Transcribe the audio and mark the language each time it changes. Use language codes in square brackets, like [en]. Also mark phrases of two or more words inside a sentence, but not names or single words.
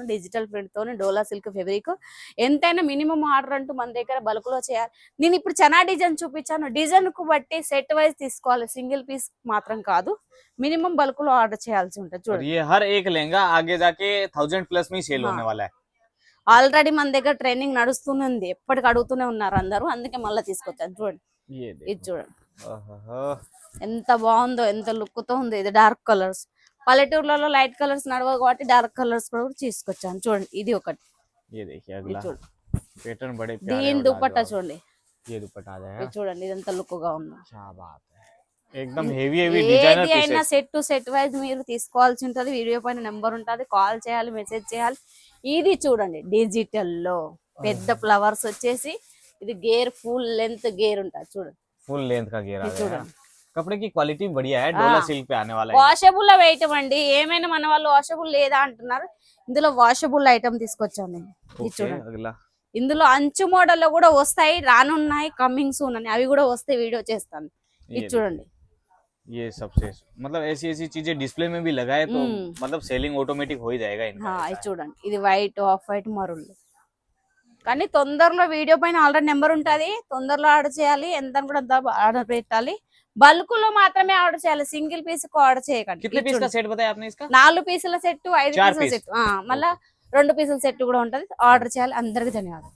[en] digital print [te] తోని డోలా [en] silk fabric. [te] ఎంతైనా [en] minimum order [te] అంటూ మన దగ్గర బల్క్ లో చేయాలి. నేను ఇప్పుడు చనా డిజైన్ చూపించాను, డిజైన్ కు బట్టి [en] set wise [te] తీసుకోవాలి, [en] single piece [te] మాత్రం కాదు. [en] minimum bulk [te] లో ఆర్డర్ చేయాల్సి ఉంటుంది చూడండి. [hi] हर एक लहंगा आगे जाके 1000 प्लस में सेल होने वाला है. [te] ఆల్రెడీ మన దగ్గర ట్రైనింగ్ నడుస్తూనే ఉంది, ఎప్పటికి అడుగుతూనే ఉన్నారు అందరూ, అందుకే మళ్ళీ తీసుకొచ్చాను చూడండి. ఇది చూడండి, ఎంత బాగుందో, ఎంత లుక్ తో ఉంది. ఇది [en] dark colors, [te] పల్లెటూర్లలో [en] light colors [te] నడవవు కాబట్టి [en] dark colors [te] కూడా తీసుకొచ్చాను చూడండి. ఇది ఒకటి. దీని దుపట్టా చూడండి, చూడండి, ఇది ఎంత లుక్ గా ఉందో. ఏది అయినా [en] set to set wise [te] మీరు తీసుకోవాల్సి ఉంటది. వీడియో పైన నెంబర్ ఉంటది, కాల్ చేయాలి, మెసేజ్ చేయాలి. ఇది చూడండి, డిజిటల్ లో పెద్ద ఫ్లవర్స్ వచ్చేసి, ఇది గేర్ [en] full length [te] గేర్ ఉంటుంది చూడండి, [en] full length [hi] का घेर आ गया. कपड़े की क्वालिटी बढ़िया है, डोला सिल्क पे आने वाला है. [en] washable item [te] అండి. ఏమైనా మన వాళ్ళు వాషబుల్ లేదా అంటున్నారు, ఇందులో [en] washable item [te] తీసుకొచ్చాను నేను. ఇది చూడండి, ఇందులో అంచు మోడల్ లో కూడా వస్తాయి, రానున్నాయి, [en] coming soon [te] అని, అవి కూడా వస్తే వీడియో చేస్తాను. ఇది చూడండి, [hi] ये सबसे मतलब ऐसी चीजें डिस्प्ले में भी लगाए तो हम्म। मतलब [en] selling automatic [hi] हो ही जाएगा इनका, ऐसा [te] ఇది [hi] है। [te] చూడండి, ఇది [en] white off white [te] మరుళ్ళు. కానీ తొందరలో వీడియో పైన ఆల్రెడీ నెంబర్ ఉంటది, తొందరలో ఆర్డర్ చేయాలి, ఎంత అని కూడా అంత ఆర్డర్ పెట్టాలి. బల్క్ లో మాత్రమే ఆర్డర్ చేయాలి, [en] single piece [te] కు ఆర్డర్ చేయకండి. [hi] कितने [te] ఇది [hi] पीस का [te] చూడండి, [hi] सेट बताया आपने इसका? [te] 4 పీసుల సెట్, 5 [hi] चार [te] పీసుల [hi] पीस। [te] సెట్, మళ్ళా 2 పీసుల సెట్ కూడా ఉంటది. ఆర్డర్ చేయాలి. అందరికి ధన్యవాదాలు.